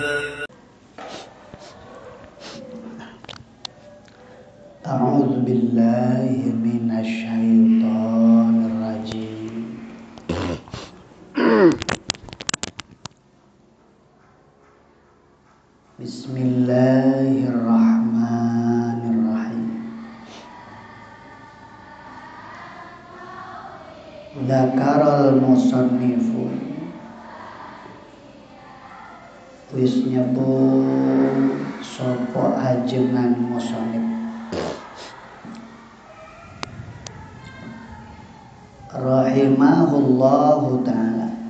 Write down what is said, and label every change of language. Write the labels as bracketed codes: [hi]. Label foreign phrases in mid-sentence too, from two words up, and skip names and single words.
[ar] أعوذ بالله من الشيطان الرجيم. بسم الله الرحمن الرحيم. Dzakarul musannifu, [jv] wis nyebut sapa ajengan musannif [ar] rahimahullahu ta'ala,